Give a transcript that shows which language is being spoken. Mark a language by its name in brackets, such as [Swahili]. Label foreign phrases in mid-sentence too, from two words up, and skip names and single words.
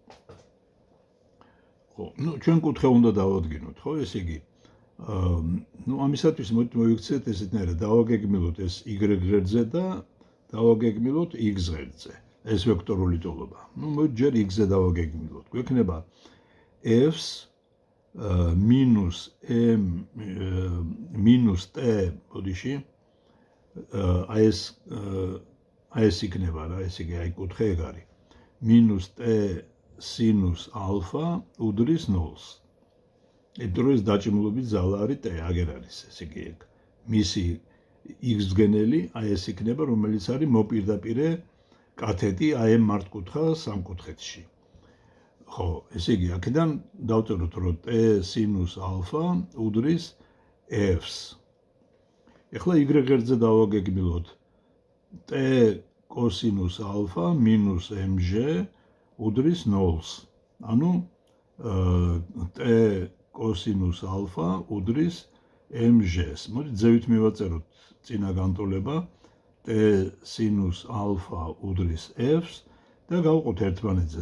[Georgian] ხო, ჩვენ კუთხე უნდა დავადგინოთ, ხო, ესე იგი, ამისათვის მოვიქცეთ ესეთნაირად, დავაგეგმილოთ ეს y ღერძზე და დავაგეგმილოთ x ღერძზე, ეს ვექტორული ტოლობა. ჯერ x-ზე დავაგეგმილოთ. გვექნება f-ს minus m minus t, ბოდიში, აი ეს იქნება რა, ესე იგი, აი კუთხე ეგ არის. minus t sinus alpha უდრის 0-ს. ეს დაჭიმულობის ძალა არის t, აგერ არის, ესე იგი, ეგ. მისი x-ბგენელი, აი ეს იქნება, რომელიც არის მოპირდაპირე კათეტი აი ამ მართკუთხა სამკუთხედში. ხო, ესე იგი, აქედან დავწეროთ, რომ t sinus alpha უდრის f-ს. ეხლა y ღერძზე დავაგეგმილოთ t cosinus alpha minus mg უდრის 0-ს. ანუ t cosinus alpha უდრის mg-ს. მოდით ზევით მივაწეროთ წინა განტოლება t sinus alpha უდრის f-ს და გავყოთ ერთმანეთზე.